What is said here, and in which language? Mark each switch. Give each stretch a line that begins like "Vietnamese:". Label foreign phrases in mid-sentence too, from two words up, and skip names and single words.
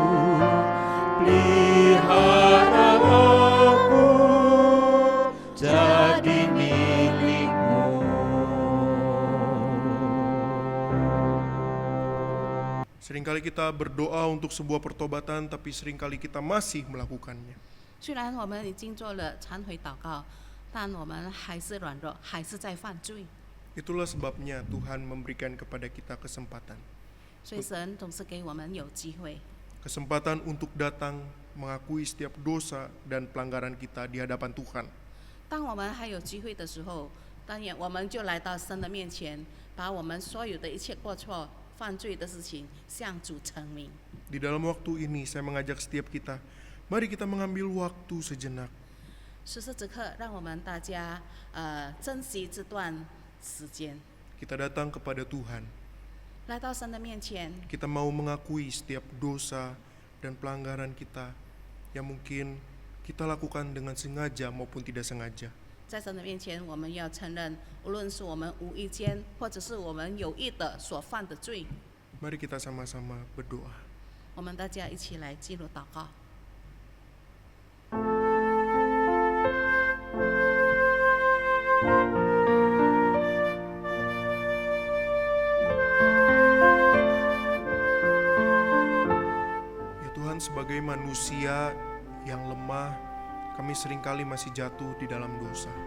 Indonesian: Pelihara aku jadi milikmu. Seringkali kita berdoa untuk sebuah pertobatan, tapi seringkali kita masih melakukannya.
Chinese: 虽然我们已经做了忏悔祷告，但我们还是软弱，还是在犯罪。
Indonesian: Itulah sebabnya Tuhan memberikan kepada kita kesempatan.
Chinese: 所以神总是给我们有机会，
Indonesian: Kesempatan untuk datang mengakui setiap dosa dan pelanggaran kita di hadapan Tuhan.
Chinese: 当我们还有机会的时候，当然我们就来到神的面前，把我们所有的一切过错、犯罪的事情向主陈明。
Indonesian: Di dalam waktu ini saya mengajak setiap kita, mari kita mengambil waktu sejenak.
Chinese: 此时此刻，让我们大家珍惜这段时间，
Indonesian: Kita datang kepada Tuhan.
Chinese: 来到神的面前，
Indonesian: Kita mau mengakui setiap dosa dan pelanggaran kita yang mungkin kita lakukan dengan sengaja maupun tidak sengaja.
Chinese: 在神的面前，我们要承认，无论是我们无意间，或者是我们有意的所犯的罪，
Indonesian: Mari kita sama-sama berdoa.
Chinese: 我们大家一起来进入祷告。
Indonesian: Ya Tuhan, sebagai manusia yang lemah, kami seringkali masih jatuh di dalam dosa.